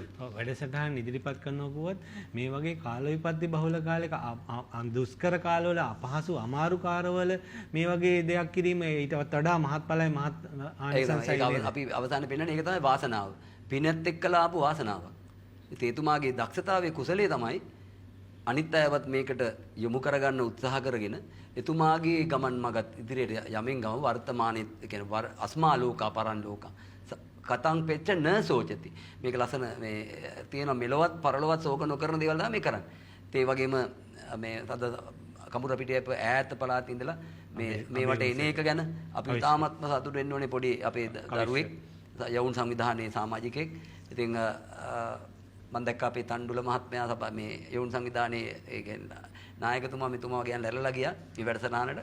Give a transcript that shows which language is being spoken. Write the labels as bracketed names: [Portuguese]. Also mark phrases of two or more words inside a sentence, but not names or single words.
[Sinhala] ඔව් වැඩසටහන ඉදිරිපත් කරනවා කිව්වත් මේ වගේ කාල විපත්ති බහුල කාලයක දුෂ්කර කාලවල අපහසු අමාරු කාලවල මේ වගේ දෙයක් කිරීම ඊටත් වඩා මහත්ඵලයි මහත් ආනිසංසයි. අපි අවසානයේ පෙන්නන්නේ ඒක තමයි වාසනාව. පිනත් එක්කලා ආපු වාසනාව. ඉතින් එතුමාගේ දක්ෂතාවයේ කුසලයේ තමයි අනිත් අයවත් මේකට යොමු කරගන්න උත්සාහ කරගෙන එතුමාගේ ගමන් මගත් ඉදිරියට යමින් ගම වර්තමානයේ කියන්නේ [Pali] අස්මා ලෝකා පරන් ලෝකා කතං පෙච්ච න සෝචති. [Sinhala] මේක ලස්සන මේ තියෙන මෙලොවත් පරලොවත් ශෝක නොකරන දේවල් තමයි මේ කරන්නේ. ඒ වගේම මේ තද කඹුර පිටියේ ඈත පළාතේ ඉඳලා මේවට එන එක ගැන අපි තාමත්ම සතුටු වෙන්න ඕනේ පොඩි අපේ දරුවෙක් යවුන් සංවිධානයේ සමාජිකයෙක්. ඉතින් මම දැක්ක අපේ තණ්ඩුල මහත්මයා මේ යවුන් සංවිධානයේ ඒ කියන්නේ නායකතුමා මෙතුමා ගැන ලැරලා ගියා මේ වැඩසටහනට.